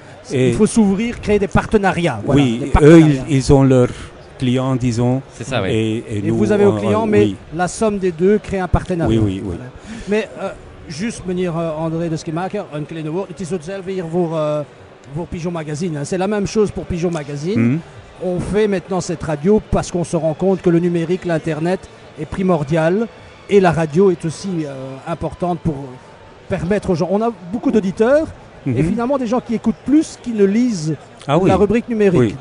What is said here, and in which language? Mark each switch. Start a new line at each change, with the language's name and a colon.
French: Il faut s'ouvrir, créer des partenariats. Voilà, oui, des partenariats. Eux, ils ont leurs clients, disons. C'est ça, oui. Et nous, vous avez vos clients, mais la somme des deux crée un partenariat. Oui. Voilà. Mais juste,
Dutch: meneer André de Schemaeker, een kleine woord. Het is hetzelfde hier voor Pigeon Magazine.
French: C'est la même chose pour Pigeon Magazine. On fait maintenant cette radio parce qu'on se rend compte que le numérique, l'Internet est primordial et la radio est aussi importante pour permettre aux gens. On a beaucoup d'auditeurs et finalement des gens qui écoutent plus qu'ils ne lisent la rubrique numérique.